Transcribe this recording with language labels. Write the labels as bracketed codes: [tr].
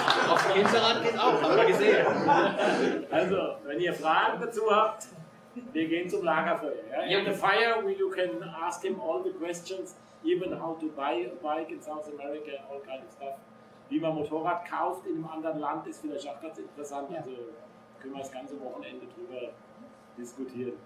[de] Auf dem Hinterrad geht auch, haben wir gesehen. Also, wenn ihr Fragen dazu habt, wir gehen zum Lagerfeuer. [en] Ja? In the fire, you can ask him all the questions, even how to buy a bike in South America, all kind of stuff. [de] Wie man Motorrad kauft in einem anderen Land, ist vielleicht auch ganz interessant. Also können wir das ganze Wochenende drüber diskutieren.